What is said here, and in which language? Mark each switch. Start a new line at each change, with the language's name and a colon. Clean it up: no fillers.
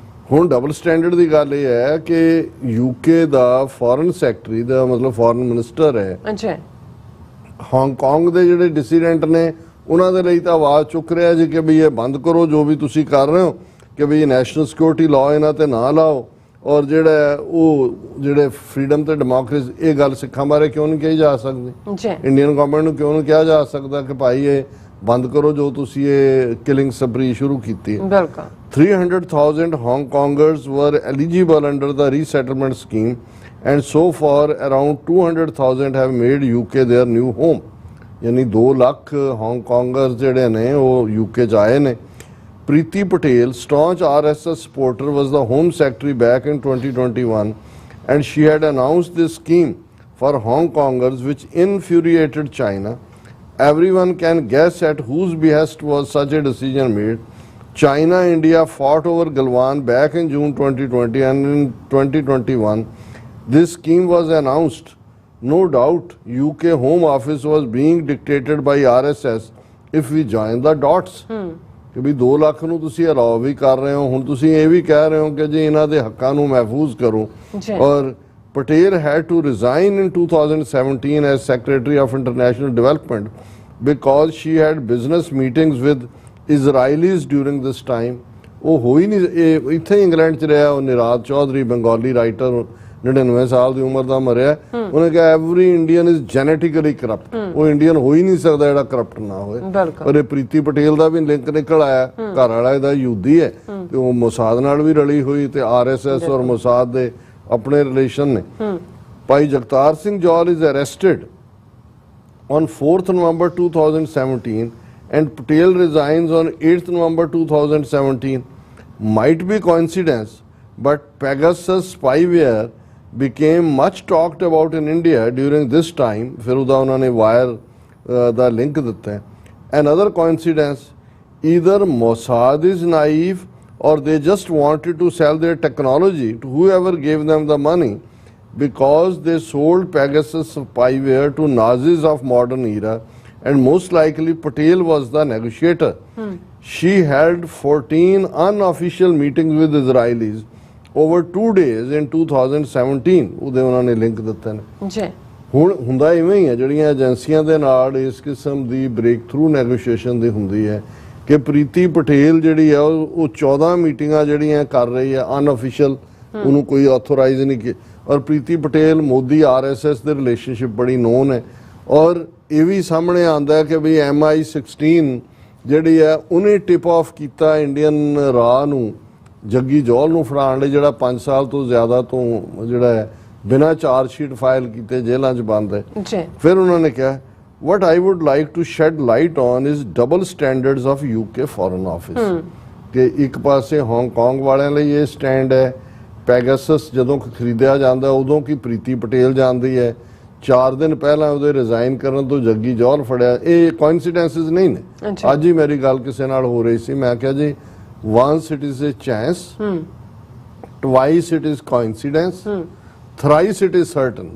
Punjabi: ਹੁਣ double standard ਦੀ ਗੱਲ ਇਹ ਹੈ ਕਿ UK ਦਾ ਫੋਰਨ ਸੈਕਟਰੀ ਦਾ ਮਤਲਬ ਫੋਰਨ ਮਿਨਿਸਟਰ ਹੈ, ਹਾਂਗਕਾਂਗ ਦੇ ਜਿਹੜੇ ਡਿਸੀਡੈਂਟ ਨੇ ਉਹਨਾਂ ਦੇ ਲਈ ਤਾਂ ਆਵਾਜ਼ ਚੁੱਕ ਰਿਹਾ ਜੀ ਕਿ ਵੀ ਇਹ ਬੰਦ ਕਰੋ ਜੋ ਵੀ ਤੁਸੀਂ ਕਰ ਰਹੇ ਹੋ, ਕਿ ਵੀ ਨੈਸ਼ਨਲ ਸਿਕਿਉਰਿਟੀ ਲਾਅ ਇਹਨਾਂ ਤੇ ਨਾ ਲਾਓ। ਔਰ ਜਿਹੜਾ ਉਹ ਜਿਹੜੇ ਫਰੀडम ਤੇ ਡੈਮੋਕ੍ਰੇਸੀ, ਇਹ ਗੱਲ ਸਿੱਖਾਂ ਬਾਰੇ ਕਿਉਂ ਨਹੀਂ ਕਹੀ ਜਾ ਸਕਦੀ? ਇੰਡੀਅਨ ਗਵਰਨਮੈਂਟ ਨੂੰ ਕਿਉਂ ਨਹੀਂ ਕਿਹਾ ਜਾ ਸਕਦਾ ਕਿ ਭਾਈ ਇਹ ਬੰਦ ਕਰੋ ਜੋ ਤੁਸੀਂ ਇਹ ਕਿਲਿੰਗ ਸਪਰੀ ਸ਼ੁਰੂ ਕੀਤੀ ਹੈ?
English: 300,000 Hong-Kongers were eligible under the resettlement scheme and so far around 200,000 have made UK their new home।
Punjabi: ਯਾਨੀ 2 ਲੱਖ ਹਾਂਗਕਾਂਗਰਸ ਜਿਹੜੇ ਨੇ ਉਹ UK 'ਚ ਆਏ ਨੇ।
English: Preeti Patel, staunch RSS supporter, was the Home Secretary back in 2021 and she had announced this scheme for Hong Kongers which infuriated China. Everyone can guess at whose behest was such a decision made. China and India fought over Galwan back in June 2020 and in 2021 this scheme was announced. No doubt UK Home Office was being dictated by RSS if we join the dots।
Punjabi: ਕਿ ਵੀ 2 ਲੱਖ ਨੂੰ ਤੁਸੀਂ allow ਵੀ ਕਰ ਰਹੇ ਹੋ, ਹੁਣ ਤੁਸੀਂ ਇਹ ਵੀ ਕਹਿ ਰਹੇ ਹੋ ਕਿ ਜੀ ਇਹਨਾਂ ਦੇ ਹੱਕਾਂ ਨੂੰ ਮਹਿਫੂਜ਼ ਕਰੋ।
English: ਔਰ Patel had to resign in 2017 as Secretary of International Development because she had business meetings with Israelis during this time।
Punjabi: ਉਹ ਹੋ ਹੀ ਨਹੀਂ, ਇੱਥੇ ਇੰਗਲੈਂਡ 'ਚ ਰਿਹਾ। ਉਹ ਨਿਰਾਦ ਚੌਧਰੀ ਬੰਗਾਲੀ ਰਾਈਟਰ 99 ਸਾਲ ਦੀ ਉਮਰ ਦਾ ਮਰਿਆ। ਉਹਨੇ ਕਿਹਾ
English: Every Indian is genetically corrupt.
Punjabi: ਉਹ ਇੰਡੀਅਨ ਹੋ ਹੀ ਨਹੀਂ ਸਕਦਾ ਜਿਹੜਾ ਕਰਪਟ ਨਾ ਹੋਏ। ਪਰ ਇਹ ਪ੍ਰੀਤੀ ਪਟੇਲ ਦਾ ਵੀ ਲਿੰਕ ਨਿਕਲ ਆਇਆ, ਘਰ ਵਾਲਾ ਇਹਦਾ ਯਹੂਦੀ ਹੈ ਤੇ ਉਹ ਮੋਸਾਦ ਨਾਲ ਵੀ ਰਲੀ ਹੋਈ ਤੇ RSS ਔਰ ਮੋਸਾਦ ਦੇ ਆਪਣੇ ਰਿਲੇਸ਼ਨ ਨੇ।
English: ਭਾਈ Jagtar Singh Johal is arrested on 4th November 2017 and Patel resigns on 8th November 2017। Might be coincidence, but Pegasus spyware became much talked about in India during this time।
Punjabi: फिर उदा उन्होंने wire दा link दिता है।
English: Another coincidence, either Mossad is naive or they just wanted to sell their technology to whoever gave them the money because they sold Pegasus spyware to Nazis of modern era and most likely Patel was the negotiator। She held 14 unofficial meetings with Israelis over 2 days in 2017।
Punjabi: ਉਹਦੇ ਉਹਨਾਂ ਨੇ link ਦਿੱਤੇ ਨੇ ਜੀ। ਹੁਣ ਹੁੰਦਾ ਇਵੇਂ ਹੀ ਹੈ, ਜਿਹੜੀਆਂ ਏਜੰਸੀਆਂ ਦੇ ਨਾਲ ਇਸ ਕਿਸਮ ਦੀ ਬ੍ਰੇਕ ਥਰੂ ਨੈਗੋਸ਼ੀਏਸ਼ਨ ਦੀ ਹੁੰਦੀ ਹੈ ਕਿ ਪ੍ਰੀਤੀ ਪਟੇਲ ਜਿਹੜੀ ਹੈ ਉਹ 14 ਮੀਟਿੰਗਾਂ ਜਿਹੜੀਆਂ ਕਰ ਰਹੀ ਹੈ ਅਨਅਫੀਸ਼ੀਅਲ, ਉਹਨੂੰ ਕੋਈ ਆਥੋਰਾਈਜ਼ ਨਹੀਂ ਕੀ। ਔਰ ਪ੍ਰੀਤੀ ਪਟੇਲ ਮੋਦੀ RSS ਦੇ ਰਿਲੇਸ਼ਨਸ਼ਿਪ ਬੜੀ ਨੋਨ ਹੈ। ਔਰ ਇਹ ਵੀ ਸਾਹਮਣੇ ਆਉਂਦਾ ਕਿ ਵੀ MI16 ਜਿਹੜੀ ਹੈ ਉਹਨੇ ਟਿਪ ਆਫ ਕੀਤਾ ਇੰਡੀਅਨ ਰਾਹ ਨੂੰ, ਜੱਗੀ ਜੌਲ ਨੂੰ ਫੜਾਉਣ ਲਈ, ਜਿਹੜਾ 5 ਸਾਲ ਤੋਂ ਜ਼ਿਆਦਾ ਤੋਂ ਜਿਹੜਾ ਹੈ ਬਿਨਾਂ ਚਾਰਜ ਸ਼ੀਟ ਫਾਈਲ ਕੀਤੇ ਜੇਲ੍ਹਾਂ 'ਚ ਬੰਦ ਹੈ। ਫਿਰ ਉਹਨਾਂ ਨੇ ਕਿਹਾ
English: what I would like to shed light on is double standards of UK Foreign Office।
Punjabi: ਕਿ ਇੱਕ ਪਾਸੇ ਹਾਂਗਕਾਂਗ ਵਾਲਿਆਂ ਲਈ ਇਹ ਸਟੈਂਡ ਹੈ, ਪੈਗਾਸਸ ਜਦੋਂ ਖਰੀਦਿਆ ਜਾਂਦਾ ਉਦੋਂ ਕੀ ਪ੍ਰੀਤੀ ਪਟੇਲ ਜਾਂਦੀ ਹੈ, 4 ਦਿਨ ਪਹਿਲਾਂ ਉਹਦੇ ਰਿਜ਼ਾਈਨ ਕਰਨ ਤੋਂ ਜੱਗੀ ਜੌਹਲ ਫੜਿਆ। ਇਹ ਕੋਇਨਸੀਡੈਂਸਿਸ ਨਹੀਂ ਨੇ। ਅੱਛਾ। ਅੱਜ ਹੀ ਮੇਰੀ ਗੱਲ ਕਿਸੇ ਨਾਲ ਹੋ ਰਹੀ ਸੀ, ਮੈਂ ਕਿਹਾ ਜੀ
English: once it is a chance, twice it is coincidence, thrice it is certain।